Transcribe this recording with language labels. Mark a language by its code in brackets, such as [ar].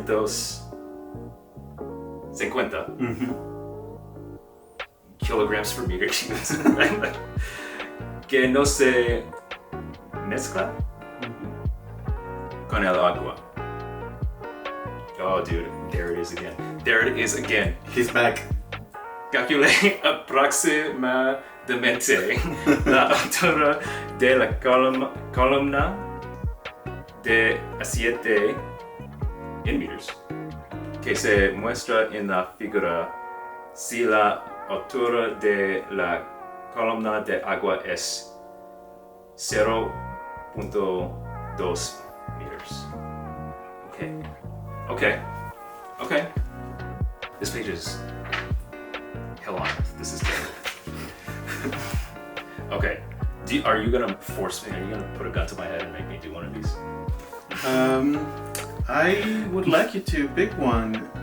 [en] 750 kilograms per meter cubed. [es] Que no se mezcla con el agua. [en] Oh, dude, there it is again. He's back. [es] Calculé aproximadamente la altura de la columna de aceite en meters que se muestra en la figura. Si la altura de la columna de agua es 0.2 meters. [en] Okay. This page is hell on earth. This is terrible. Okay. Are you gonna force me? Are you gonna put a gun to my head and make me do one of these? I would like you to pick one.